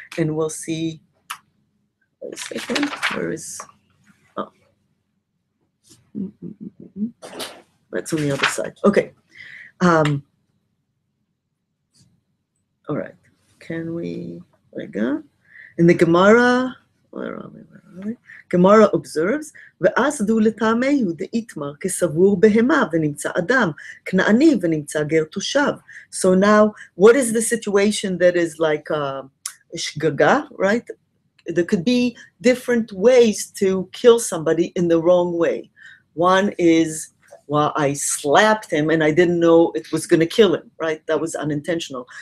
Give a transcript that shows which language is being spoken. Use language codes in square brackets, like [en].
[en] And we'll see, wait a second, where is, oh. That's on the other side. Okay. All right. Can we, in the Gemara, where are we? Gemara observes, [he] ואז דו לטעמי דאיתמר כסבור בהמה ונמצא אדם, כנעני ונמצא גר תושב. [en] So now, what is the situation that is like shgaga, right? There could be different ways to kill somebody in the wrong way. One is, well, I slapped him and I didn't know it was going to kill him, right? That was unintentional.